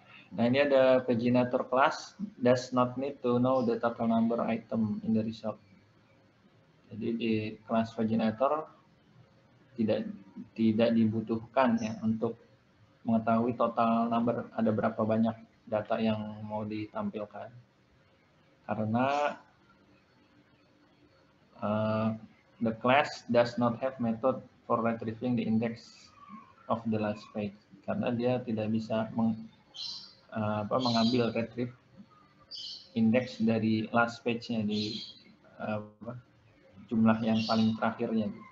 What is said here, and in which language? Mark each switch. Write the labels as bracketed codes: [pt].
[id] Nah, ini ada [en] paginator class does not need to know the total number item in the result. [id] Jadi di kelas paginator tidak dibutuhkan ya untuk mengetahui total number, ada berapa banyak data yang mau ditampilkan. [en] Karena the class does not have method for retrieving the index of the last page. [id] Karena dia tidak bisa mengambil retrieve indeks dari last page-nya di jumlah yang paling terakhirnya.